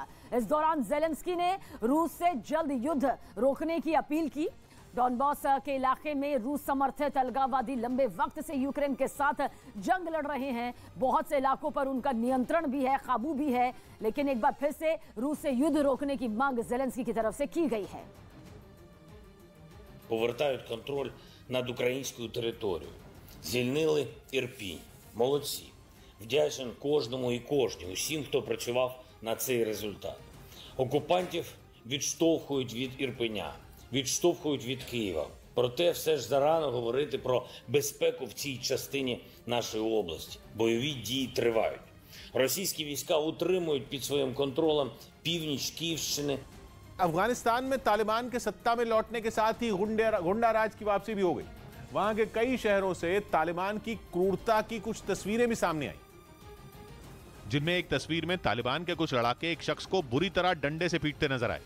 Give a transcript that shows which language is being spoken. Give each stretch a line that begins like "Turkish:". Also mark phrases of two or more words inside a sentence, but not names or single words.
Hindi: इस दौरान ज़ेलेंस्की ने रूस से जल्द युद्ध रोकने की अपील की। डॉनबॉस के इलाके में रूस समर्थित अलगाववादी लंबे वक्त से यूक्रेन के साथ जंग लड़ रहे हैं। बहुत से इलाकों पर उनका नियंत्रण भी है, काबू भी है, लेकिन एक बार फिर से रूस से युद्ध रोकने की मांग ज़ेलेंस्की की तरफ से की गई है।
Ukrainian: Повертають контроль над українською територією. Звільнили Ірпінь. Молодці. Вдячен кожному і кожній, усім, хто працював на цей результат. Окупантів відштовхують від Ірпеня, відштовхують від Києва. Проте все ж зарано говорити про безпеку в цій частині нашої області. Бойові дії тривають. Російські війська утримують під своїм контролем північ Київщини.
Hindi: अफगानिस्तान में तालिबान के सत्ता में लौटने के साथ ही गुंडा राज की वापसी भी हो गई। वहां के कई शहरों से तालिबान की क्रूरता की कुछ तस्वीरें भी सामने आई, जिनमें एक तस्वीर में तालिबान के कुछ लड़ाके एक शख्स को बुरी तरह डंडे से पीटते नजर आए।